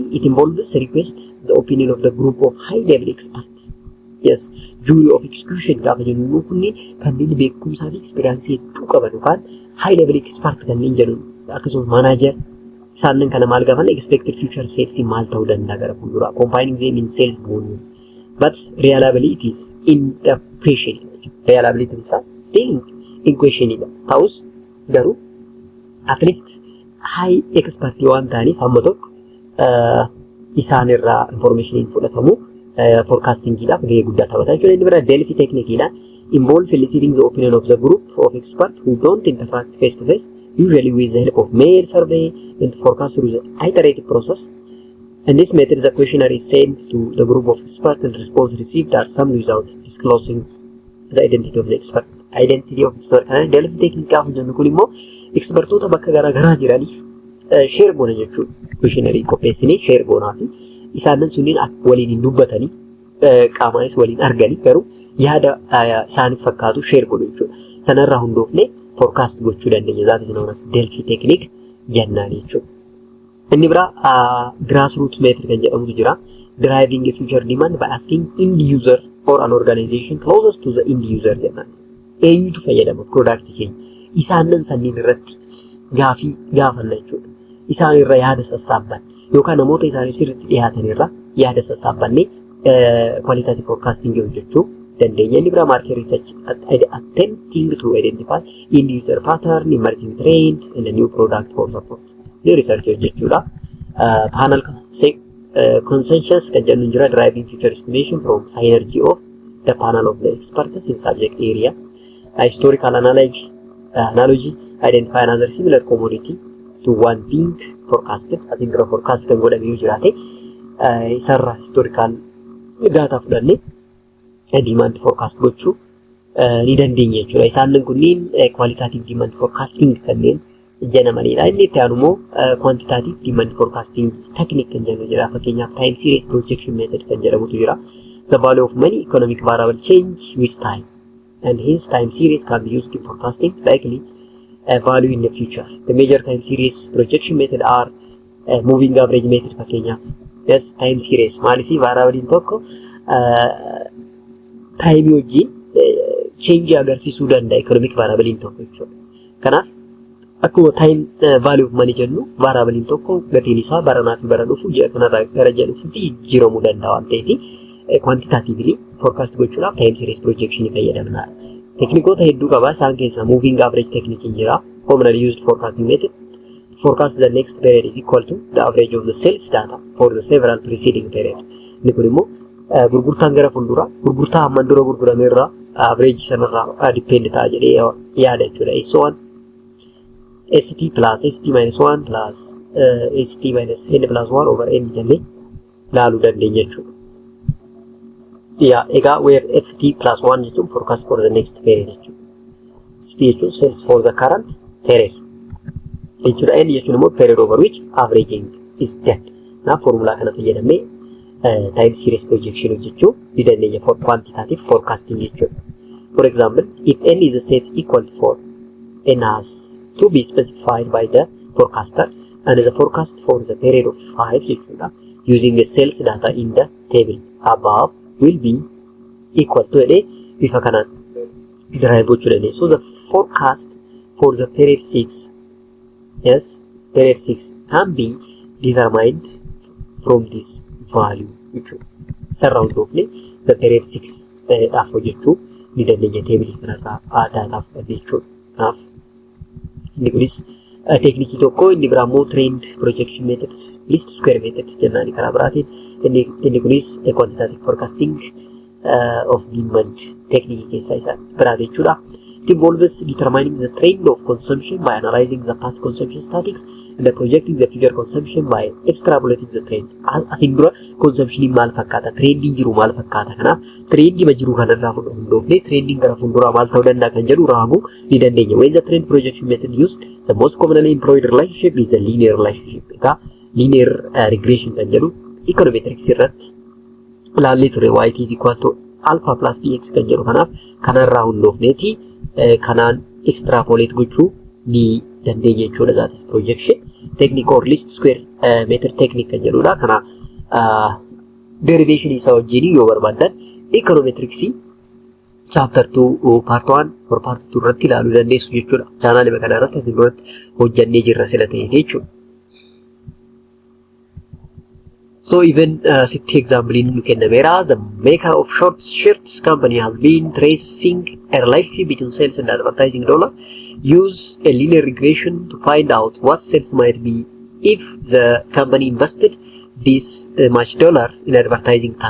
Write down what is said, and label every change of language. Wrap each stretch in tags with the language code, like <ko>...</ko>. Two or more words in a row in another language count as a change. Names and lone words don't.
<en>It involves request the opinion of the group of high level experts. Yes, jury of execution</en> <om>gaafa jennu kunni kanneen beekumsaa fi experience hedduu qaban yookaan</om> <en>high level expert</en> <om>kanneen jedhu akkasumas manager isaanin kana maal gaafan</om> <en>expected future sales</en> <om>maal ta'uu danda'a gara fuuldura,</om> <en>combining them in sales volume, but reliability is in the question.</en> <om>Reliability isaa</om> <en>still in question</en> <om>ida ta'us garuu</om> <en>at least high expert</en> <om>waan ta'aniif hamma tokko isaan irraa information fudhatamu forecasting dhaaf gahee guddaa taphata jechuudha. Inni biraa</om> <en>Delphi technique</en> <om>dha.</om> <en>Involve eliciting the opinion of the group of experts who don't interact face to face, usually with the help of mail survey and forecast through the iterative process. And this method, the questionnaire is sent to the group of experts and response received are summed without disclosing the identity of the expert. Identity of the expert. Delphi technique</en> <om>gaafa jennu kun immoo expertoota bakka garaagaraa jiraniif share goona jechuudha. Questionnaire qopheessinee share goonaa fi isaanin sunniin waliin hin dubbatanii qaamaanis waliin arganii garuu yaada isaaniif fakkaatu share godhu jechuudha. Sanarraa hundoofne forecast gochuu dandeenya.</om> <en>That is known as Delphi technique</en> <om>jennaan jechuudha. Inni biraa</om> <en>grassroots method</en> <om>kan jedhamutu jira.</om> <en>Driving a future demand by asking end user or an organization closest to the end user jennaan.</en> <om>Eenyutu fayyadama product keenya? Isaanin sanniin irratti gaafii gaafanna jechuudha. Isaan irra yaada sassaabban yookaan namoota isaaniif sirriitti dhiyaatan irra yaada sassaabbanne</om> <en>qualitative forecasting</en> <om>hojjechuu dandeenya. Inni biraa</om> <en>market research, attempting to identify end user pattern, emerging trend and a new product for support.</en> <om>Ni research hojjechuudha.</om> <en>Panel consensus</en> <om>kan jennu jira.</om> <en>Driving future estimation from synergy of the panel of the experts in subject area. Historical analogy, identify another similar commodity to one being forecasted. I think forecast</en> <om>kan godhamee jiraate isarra</om> <en>historical data</en> <om>fudhanne</om> <en>demand forecast</en> <om>gochuu ni dandeenya jechuudha. Isaanin kunniin</om> <en>qualitative demand forecasting</en> <om>kanneen jedhamanidha. Inni itti aanu immoo</om> <en>quantitative demand forecasting technique</en> <om>kan jennu jira. Fakkeenyaaf</om> <en>time series projection method</en> <om>kan jedhamutu jira.</om> <en>The value of money economic variable change with time. and hence time series can be used in forecasting likely value in the future. The major time series projection method are moving average method fakkeenyaaf. Yes, time series</en> <om>maaliif variable tokko time wajjin change agarsiisuu danda'a</om> <en>economic variable</en> <om>tokko jechuudha. Kanaaf akkuma</om> <en>time value of money</en> <om>jennu variable tokko gatiin isaa baranaa fi bara dhufu ji'a kanarraa gara ji'a dhufuutti jijjiiramuu danda'a waan ta'eef</om> <en>quantitatively forecast</en> <om>gochuudhaaf</om> <en>time series projection</en> <om>fayyadamna. Teknikoota hedduu qaba isaan keessaa</om> <en>moving average technique</en> <om>jira.</om> <en>Commonly used forecasting method forecast the next period is equal to the average of the sales data for the several preceding period.</en> <om>Inni kun immoo gurgurtaan gara fuuldura gurgurtaa hamma dura gurgurame irraa average sanarraa depend ta'a jedhee yaada jechuudha.</om> <en>S1 ST plus ST minus 1 plus ST minus N plus 1 over N</en> <om>jennee laaluu dandeenya jechuudha.</om> <en>Where FT plus 1 jechuun forecast for the next period jechuudha. ST jechuun sales for the current period jechuudha. N</en> <om>jechuun immoo</om> <en>period over which averaging is done.</en> <om>Kanaaf formula kana fayyadamee</om> <en>time series projection</en> <om>hojjechuu ni dandeenya</om> <en>for quantitative forecasting</en> <om>jechuudha.</om> <en>For example, if N is a set equal to 4, N has to be specified by the forecaster and the forecast for the period of 5 jechuudha. Using the sales data in the table above will be equal to</en> <om>bifa kanaan derive gochuu dandeenya.</om> <en>So the forecast for the period 6, yes, period 6 can be determined from this value jechuudha. Surround of the period 6</en> <om>dhaaf hojjechuu ni dandeenya table kanarraa data fudhannee jechuudha. Kanaaf inni kunis teknikii tokko inni biraa immoo</om> <en>trend projection method least square method</en> <om>jennaani karaa biraatiin inni kunis</om> <en>quantitative forecasting of demand</en> <om>teknikii keessaa isa biraa jechuudha.</om> <en>It involves determining the trend of consumption by analyzing the past consumption statistics and projecting the future consumption by extrapolating the trend.</en> <om>Asin dura consumption maal fakkaata, trending jiru maal fakkaata, kanaaf trendii ma jiru kanarraa hundoofne trending gara fuulduraa maal ta'uu danda'a kan jedhu raamuu ni dandeenya.</om> <en>When the trend projection method used, the most commonly employed relationship is a linear relationship. Linear regression</en> <om>kan jedhu econometrics irratti ilaallee ture.</om> <en>Y is equal to alpha plus bx</en> <om>kan jedhu kanaaf kanarraa hundoofneeti kanaan extrapolate gochuu ni dandeenya jechuudha.</om> <en>That is projection technique or least square method technique</en> <om>kan jedhudha. Kana derivation isaa wajjin yoo barbaadan econometrics</om> <en>chapter 2 part 1 or part 2</en> <om>irratti ilaaluu dandeessu jechuudha. Chaanaalii kana irratti asin duratti hojjannee jirra sila ta'e jechuudha.</om> <en>So even city example in Kennamera, the maker of short shirts company has been tracing a relationship between sales and advertising dollar. Use a linear regression to find out what sales might be if the company invested this much dollar in advertising tax.</en>